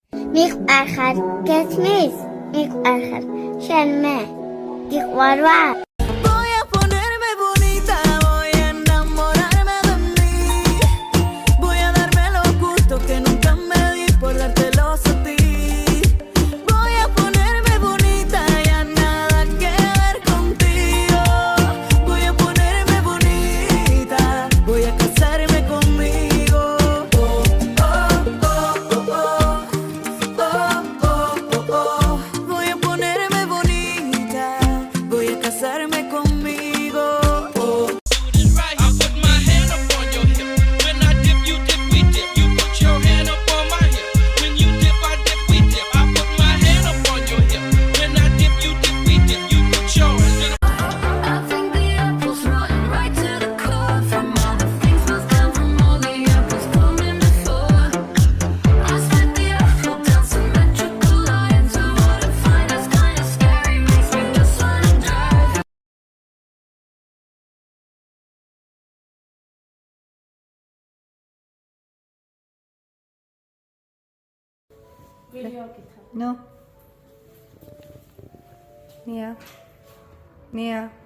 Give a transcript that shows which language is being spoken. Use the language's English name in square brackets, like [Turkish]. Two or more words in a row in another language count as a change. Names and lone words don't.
[Georgian] მიყვარხარ გესმის მიყვარხარ შენ მე გიყვარ ვარ [Spanish] Voy a ponerme bonita, voy a enamorarme de mí. Voy a darme lo gusto que nunca me di por dártelos a ti. Voy a ponerme bonita, ya nada que ver contigo. Voy a ponerme bonita, voy a casarme conmigo. Oh, oh, oh, oh, oh. Oh, oh, oh, oh. Voy a ponerme bonita, voy a casarme conmigo. Oh. [English] I put my hand up on your hip. When I dip, you dip, we dip. You put your hand up on my hip. When you dip, I dip, we dip. I put my hand up on your hip. When I dip, you dip, we dip. You put yours. I think the apple's rotten right to the core. From all the things was done, from all the apples coming before. I split the apple down symmetrical lines. I wouldn't find us kinda scary. Makes me just wanna drive. ნუ ნია ნია